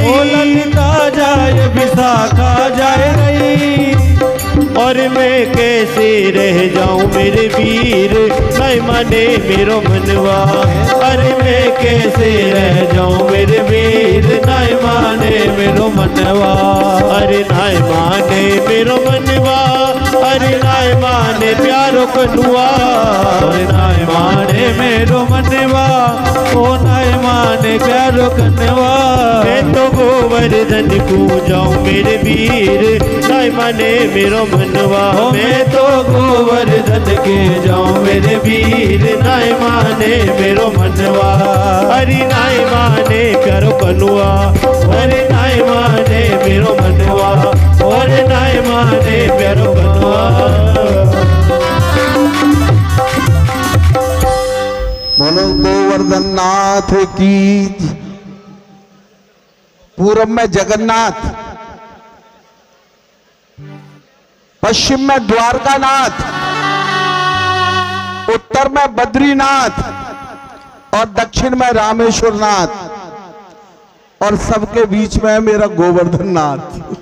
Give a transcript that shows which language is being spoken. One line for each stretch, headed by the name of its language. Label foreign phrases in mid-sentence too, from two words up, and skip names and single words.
Hindi: ओ ललिता जाए विशाखा जा रही।
Braj: कैसे रह जाऊं मेरे वीर नहीं माने मेरो मनवा। अरे मैं कैसे रह जाऊं मेरे वीर नहीं माने मेरो मनवा। अरे नहीं माने मेरो मनवा, अरे नहीं माने प्यारो कनुआ। अरे नाय माने मेरो मनवा, ओ नाय माने प्यारो कनवा। मैं तो गोवर्धन को जाऊं मेरे वीर नहीं माने मेरो मनवा। मैं तो गोवर्धन के जाऊं मेरे वीर नाय माने मेरो मनवा। हरि नाय माने प्यारो कनुआ। अरे नाय माने मेरो मनवा, और नाय माने प्यारो कनवा।
Hindi: बोलो गोवर्धन नाथ की। पूर्व में जगन्नाथ, पश्चिम में द्वारकानाथ, उत्तर में बद्रीनाथ और दक्षिण में रामेश्वर नाथ, और सबके बीच में है मेरा गोवर्धन नाथ।